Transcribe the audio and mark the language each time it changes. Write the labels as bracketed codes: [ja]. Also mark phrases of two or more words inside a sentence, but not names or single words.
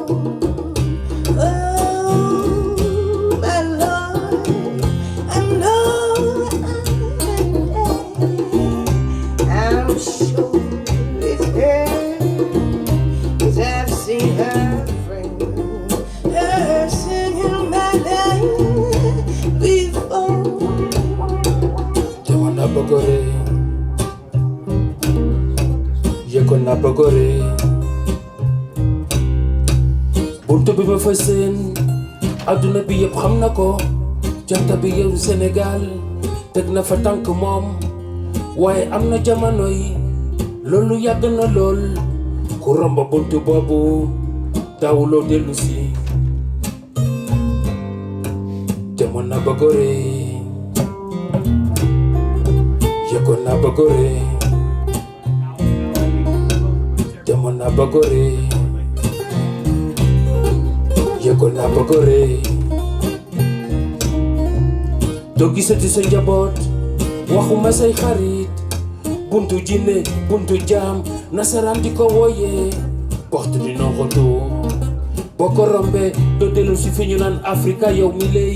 [en] Oh, my Lord, I know I'm sure it's her, 'cause I've seen her friend, her singing my name before. Jamana bagore, yekona bagore. [wo] Buntu bi ma fa seen, adduna bi yëpp xam na ko. Janta bi yow Sénégal, teg na fa tànk moom. Waaye am na jamono yi, loolu yàgg na lool. Ku romb buntu boobu, daawuloo dellu si. Jamana bagore, yekona bagore. Jamana bagore, yekona bagore. Doo gisati sa njaboot, waxuma say xarit. Buntu jinne, buntu jaam, nasaraan di ko wooyee. [fr] Porte du non-retour. [wo] Boo ko rombee, doo dellu si fi ñu naan Afrika yow mi lay.